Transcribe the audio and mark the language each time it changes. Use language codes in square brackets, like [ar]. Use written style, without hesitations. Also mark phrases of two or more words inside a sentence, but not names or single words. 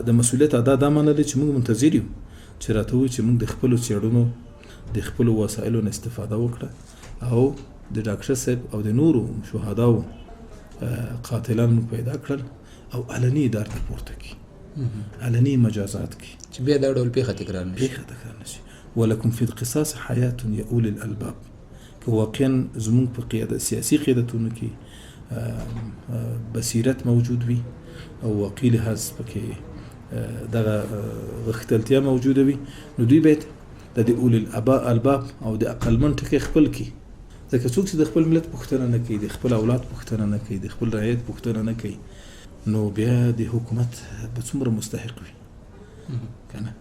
[ps] د مسؤلیت ادا دا معنی لري چې موږ منتظر یو چې راته ووایي چې موږ د خپلو څېړنو د خپلو وسایلو نه استفاده وکړه او د ډاکټر صاحب او د نورو شهداو قاتلان موږ پیدا کړل او علني اداره ته پورته کړي، علني مجازات کړي چې بیا دا ډول پیښه تکرار نشي. پیښه تکرار نشي. [ar] ولکم فی القصاص حیات یا اولی الالباب. [ps] که واقعا زموږ په سیاسي قیادتونو کې بصیرت موجود وي او واقعي لحاظ پکې دغه غښتلتیا موجوده وي، نو دوی باید د [ar] اولی الالباب [ps] او د عقلمن ټکي خپل کړي. ځکه څوک چې د خپل ملت پوښتنه نه کوي، د خپل اولاد پوښتنه نه کوي، د خپل رعیت پوښتنه نه کوي، نو بیا د حکومت به څومره مستحق وي که نه؟